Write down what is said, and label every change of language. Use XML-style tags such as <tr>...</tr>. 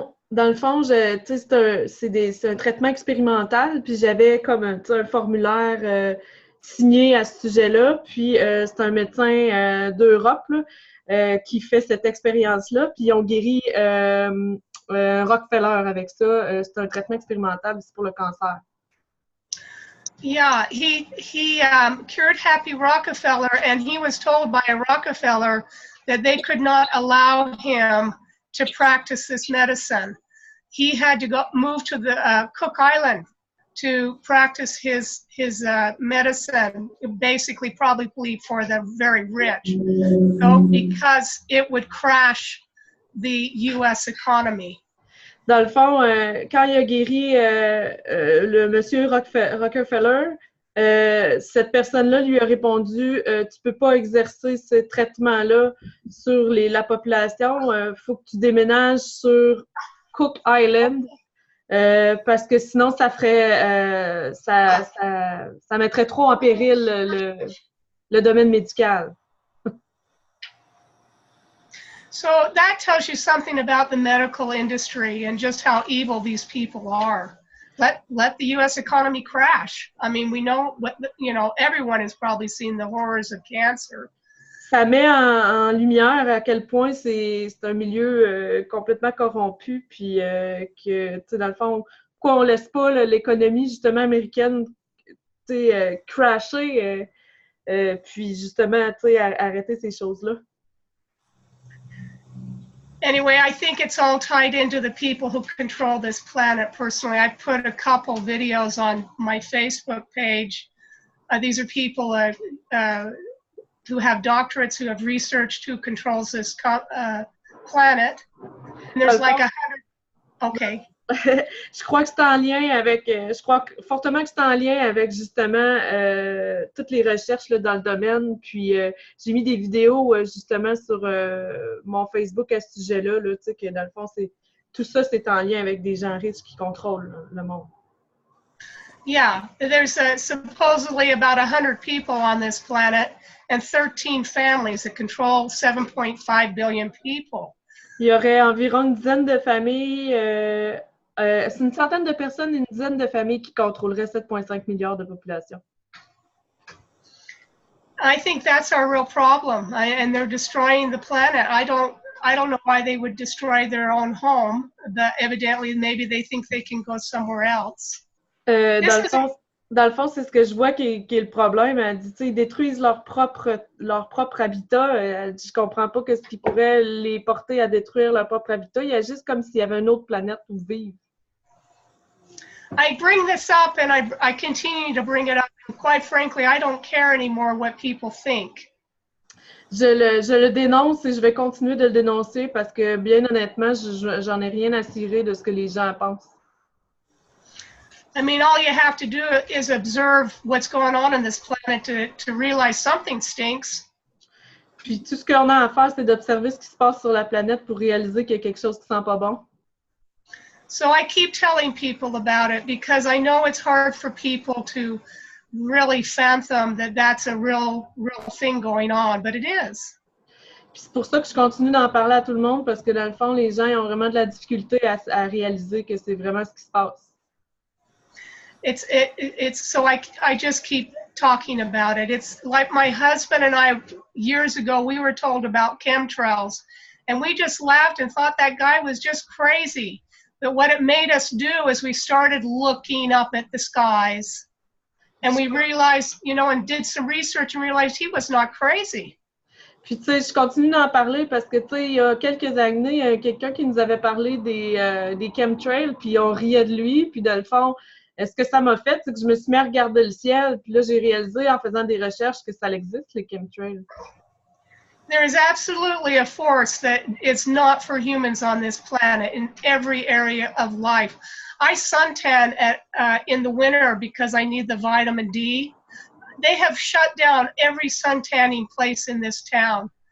<fr>Dans le fond, c'est un traitement expérimental, puis j'avais comme un formulaire signé à ce sujet-là, puis c'est un médecin d'Europe qui fait cette expérience-là, puis ils ont guéri Rockefeller avec ça. C'est un traitement expérimental, c'est pour le cancer.</fr> <en>Yeah, he cured Happy Rockefeller, and he was told by Rockefeller that they could not allow him to practice this medicine. He had to move to the Cook Island to practice his medicine, basically probably for the very rich, so because it would crash the U.S. economy.</en> <fr>Dans le fond, quand il a guéri le monsieur Rockefeller, cette personne-là lui a répondu tu peux pas exercer ce traitement-là sur la population, faut que tu déménages sur Cook Island parce que sinon ça ferait ça mettrait trop en péril le domaine médical.</fr> <en>So that tells you something about the medical industry and just how evil these people are. Let the U.S. economy crash. I mean, we know, everyone has probably seen the horrors of cancer.</en> <fr>Ça met en lumière à quel point c'est un milieu complètement corrompu, puis que, tu sais, dans le fond, pourquoi on laisse pas l'économie, justement, américaine, tu sais, crasher, puis justement, tu sais, arrêter ces choses-là.</fr> <en>Anyway, I think it's all tied into the people who control this planet. Personally, I put a couple videos on my Facebook page. These are people who have doctorates, who have researched who controls this planet. And there's like 100. Okay.</en> <fr>Je crois que c'est en lien avec, je crois fortement que c'est en lien avec justement toutes les recherches là, dans le domaine. Puis j'ai mis des vidéos justement sur mon Facebook à ce sujet-là, tu sais, que dans le fond, tout ça, c'est en lien avec des gens riches qui contrôlent le monde.</fr> <en>Yeah, there's supposedly about 100 people on this planet and 13 families that control 7.5 billion people.</en> <fr>Il y aurait environ une dizaine de familles, c'est une centaine de personnes, une dizaine de familles qui contrôleraient 7,5 milliards de population.</fr> <en>I think that's our real problem, and they're destroying the planet. I don't know why they would destroy their own home, but evidently maybe they think they can go somewhere else.</en> <fr>Dans le fond, c'est ce que je vois qui est le problème. Elle dit, ils détruisent leur propre habitat. Elle dit, je comprends pas ce qui pourrait les porter à détruire leur propre habitat. Il y a juste comme s'il y avait une autre planète où vivre.</fr> <en>I bring this up and I continue to bring it up. And quite frankly, I don't care anymore what people think.</en> <fr>Je le dénonce et je vais continuer de le dénoncer parce que, bien honnêtement, j'en ai rien à cirer de ce que les gens pensent.</fr> <en>I mean, all you have to do is observe what's going on this planet to realize something stinks.</en> <fr>Puis tout ce qu'on a à faire, c'est d'observer ce qui se passe sur la planète pour réaliser qu'il y a quelque chose qui sent pas bon.</fr> <en>So I keep telling people about it because I know it's hard for people to really fathom that that's a real thing going on, but it is.</en> <fr>Puis c'est pour ça que je continue d'en parler à tout le monde parce que dans le fond, les gens ont vraiment de la difficulté à réaliser que c'est vraiment ce qui se passe.</fr> <en>It's so I just keep talking about it. It's like my husband and I, years ago, we were told about chemtrails, and we just laughed and thought that guy was just crazy. But what it made us do is we started looking up at the skies, and we realized, and did some research and realized he was not crazy.</en> <fr>Puis, tu sais, je continue d'en parler parce que, tu sais, il y a quelques années, il y a quelqu'un qui nous avait parlé des chemtrails, puis on riait de lui, puis dans le fond, ce que ça m'a fait, c'est que je me suis mis à regarder le ciel, puis là, j'ai réalisé en faisant des recherches que ça existe, les chemtrails.</fr> <en>There is absolutely a force that is not for humans on this planet in every area of life. I suntan in the winter because I need the vitamin D. They have shut down every suntanning place in this town.</en>